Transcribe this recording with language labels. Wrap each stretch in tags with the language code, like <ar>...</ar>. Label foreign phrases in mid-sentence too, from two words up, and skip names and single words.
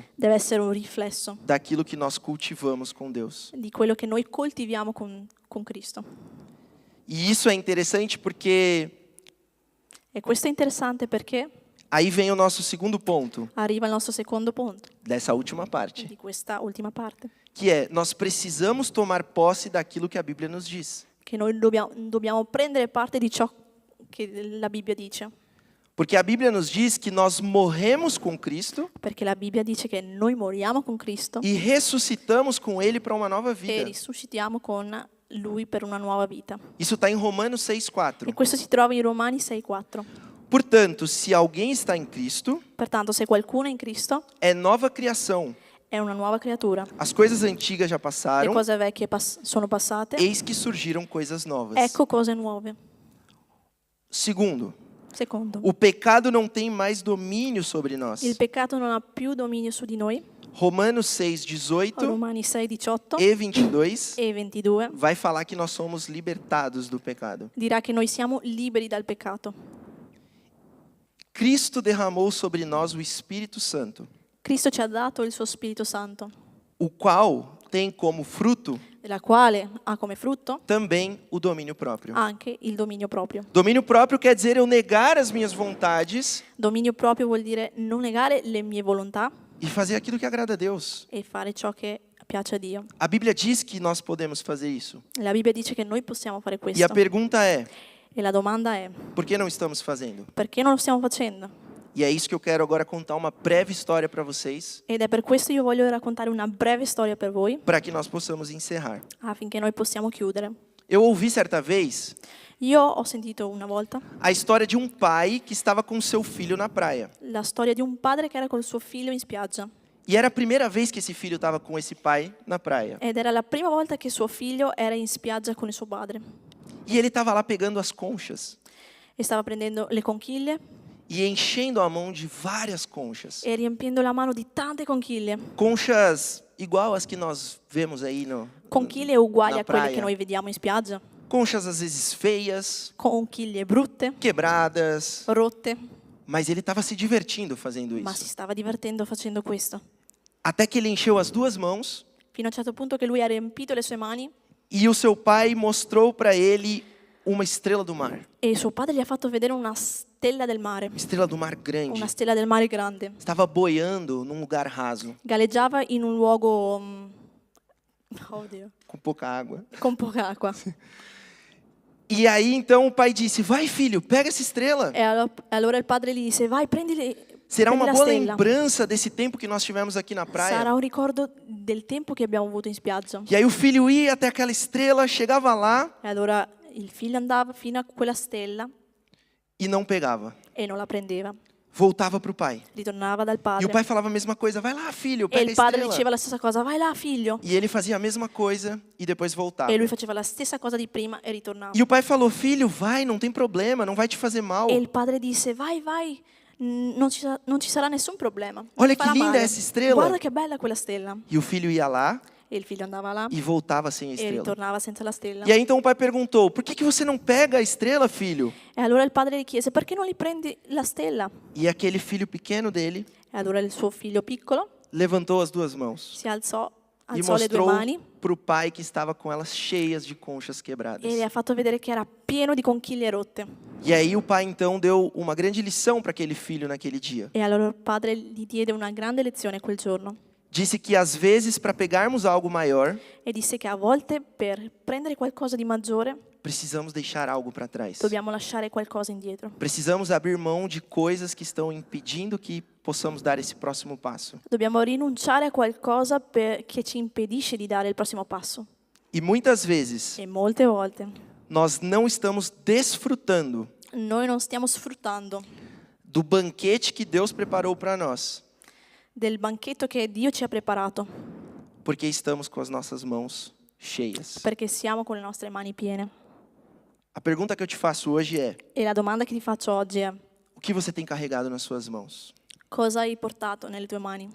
<it>deve essere un riflesso</it> <pt>daquilo que nós cultivamos com Deus.</pt> <it>di quello che noi coltiviamo con Cristo.</it> <pt>E isso é interessante porque</pt> <it>E questo è interessante perché</it> <pt>aí vem o nosso segundo ponto</pt> <it>arriva il nostro secondo punto</it> <pt>dessa última parte,</pt> <it>di questa ultima parte,</it> <pt>que é nós precisamos tomar posse daquilo que a Bíblia nos diz.</pt> <it>che noi dobbiamo prendere parte di ciò che la Bibbia dice,</it> <pt>Porque a Bíblia nos diz que nós morremos com Cristo</pt> <it>perché la Bibbia dice che noi moriamo con Cristo</it> <pt>e ressuscitamos com Ele para uma nova</pt> <it>e</it> <pt>vida.</pt> <it>risuscitiamo con Lui per una nuova vita.</it> <pt>Isso está em Romanos 6,4.</pt> <it>E questo si trova in Romani 6,4.</it> <pt>Portanto, se alguém está em Cristo,</pt> <it>Pertanto, se qualcuno è in Cristo,</it> <pt>é nova criação.</pt> <it>è una nuova creatura.</it> <pt>As coisas antigas já</pt> <it>Le</it> <pt>passaram,</pt> <it>cose vecchie sono passate,</it> <pt>eis que surgiram coisas novas.</pt> <it>ecco cose nuove.</it> <pt>Segundo,</pt> <it>Secondo,</it> <pt>o pecado não tem mais domínio sobre nós.</pt> <it>il peccato non ha più dominio su di noi.</it> <pt>Romanos 6,18</pt> <it>Romani 6,18</it> <pt>e 22</pt> <it>e 22</it> <pt>vai falar que nós somos libertados do pecado.</pt> <it>dirà che noi siamo liberi dal peccato.</it> <pt>Cristo derramou sobre nós o Espírito Santo,</pt> <it>Cristo ci ha dato il suo Spirito Santo,</it> <pt>o qual tem como fruto</pt> <it>della quale ha come frutto</it> <pt>também o domínio próprio.</pt> <it>anche il dominio proprio.</it> <pt>Domínio próprio quer dizer eu negar as minhas vontades</pt> <it>Dominio proprio vuol dire non negare le mie volontà</it> <pt>e fazer aquilo que agrada a Deus.</pt> <it>e fare ciò che piace a Dio.</it> <pt>A Bíblia diz que nós podemos fazer isso.</pt> <it>La Bibbia dice che noi possiamo fare</it> <pt>E a</pt> <it>questo.</it> <pt>pergunta é,</pt> <it>E la domanda è:</it> <pt>por que não estamos fazendo?</pt> <it>perché non lo stiamo facendo?</it> <pt>E é isso que eu quero agora contar uma breve história para vocês,</pt> <it>Ed è per questo io voglio raccontare una breve storia per voi,</it> <pt>para que nós possamos encerrar.</pt> <it>affinché noi possiamo chiudere.</it> <pt>Eu ouvi certa vez</pt> <it>Io ho sentito una volta</it> <pt>a história de um pai que estava com seu filho na praia.</pt> <it>la storia di un padre che era col suo figlio in spiaggia.</it> <pt>E era a primeira vez que esse filho estava com esse pai na praia.</pt> <it>Ed era la prima volta che suo figlio era in spiaggia con il suo padre.</it> <pt>E ele estava lá pegando as conchas</pt> <it>E stava prendendo le conchiglie</it> <pt>e enchendo a mão de várias conchas.</pt> <it>e riempiendo la mano di tante conchiglie.</it> <pt>Conchas igual as que nós vemos aí</pt> <it>Conchiglie uguali</it> <pt>na</pt> <it>a quelle</it> <pt>praia.</pt> <it>che noi vediamo in spiaggia.</it> <pt>Conchas às vezes feias,</pt> <it>Conchiglie brutte,</it> <pt>quebradas,</pt> <it>rotte,</it> <pt>mas ele estava se divertindo fazendo</pt> <it>ma si</it> <pt>isso.</pt> <it>stava divertendo facendo questo.</it> <pt>Até que ele encheu as duas mãos</pt> <it>Fino a un certo punto che lui ha riempito le sue mani</it> <pt>e o seu pai mostrou para ele uma estrela do mar.</pt> <it>e suo padre gli ha fatto vedere una stella del mare.</it> <pt>Estrela do mar grande.</pt> <it>Una stella del mare grande.</it> <pt>Estava boiando num lugar raso,</pt> <it>Galleggiava in un luogo oddio,</it> <pt>com pouca água.</pt> <it>con poca acqua.</it> <pt>E aí então o pai disse: vai filho, pega essa estrela.</pt> <it>E allora il padre gli disse: vai, prendi</it> <pt>Será uma</pt> <it>la</it> <pt>boa</pt> <it>stella.</it> <pt>lembrança desse tempo que nós tivemos aqui na</pt> <it>Sarà</it> <pt>praia.</pt> <it>un ricordo del tempo che abbiamo avuto in spiaggia.</it> <pt>E aí o filho ia até aquela estrela, chegava lá</pt> <it>E allora il figlio andava fino a quella stella</it> <pt>e não pegava.</pt> <it>e non la prendeva.</it> <pt>voltava para o pai.</pt> <it>ritornava dal</it> <pt>E</pt> <it>padre.</it> <pt>o pai falava a mesma coisa, vai lá filho,</pt> <it>E</it> <pt>pega a</pt> <it>il padre</it> <pt>estrela.</pt> <it>diceva la stessa cosa, vai là figlio.</it> <pt>E ele fazia a mesma coisa e depois voltava.</pt> <it>E lui faceva la stessa cosa di prima e ritornava.</it> <pt>E o pai falou, filho, vai, não tem problema, não vai te fazer mal.</pt> <it>E il padre disse, vai, non ci sarà nessun problema. Non</it> <pt>Olha</pt> <it>ti farà</it> <pt>che linda</pt> <it>male.</it> <pt>essa estrela.</pt> <it>Guarda che bella quella stella.</it> <pt>E o filho ia lá</pt> <it>E il figlio andava là</it> <pt>e voltava sem a</pt> <it>e</it> <pt>estrela.</pt> <it>ritornava senza la stella.</it> <pt>E aí então o pai perguntou, por que você não pega a estrela, filho?</pt> <it>E allora il padre gli chiese, perché non gli prendi la stella?</it> <pt>E aquele filho pequeno dele</pt> <it>E allora il suo figlio piccolo</it> <pt>levantou as duas mãos</pt> <it>si alzò</it> <pt>e</pt> <it>le due</it> <pt>mostrou</pt> <it>mani</it> <pt>para o pai que estava com elas cheias de conchas quebradas.</pt> <it>e gli ha fatto vedere che era pieno di conchiglie rotte.</it> <pt>E aí o pai então deu uma grande lição para aquele filho naquele dia.</pt> <it>E allora il padre gli diede una grande lezione quel giorno</it> <pt>Disse que às vezes para pegarmos algo maior,</pt> <it>e disse che a volte per prendere qualcosa di maggiore</it> <pt>precisamos deixar algo para trás.</pt> <it>dobbiamo lasciare qualcosa indietro.</it> <pt>Precisamos abrir mão de coisas que estão impedindo que possamos dar esse próximo passo.</pt> <it>Dobbiamo rinunciare a qualcosa che ci impedisce di dare il prossimo passo.</it> <pt>E muitas vezes</pt> <it>E molte volte</it> <pt>nós não estamos desfrutando</pt> <it>noi non stiamo sfruttando</it> <pt>do banquete que Deus preparou para nós,</pt> <it>del banchetto che Dio ci ha preparato</it> <pt>porque estamos com as nossas mãos cheias.</pt> <it>perché siamo con le nostre mani piene.</it> <pt>A pergunta que eu te faço hoje é:</pt> <it>E la domanda che ti faccio oggi è:</it> <pt>o que você tem carregado nas suas mãos?</pt> <it>cosa hai portato nelle tue mani?</it>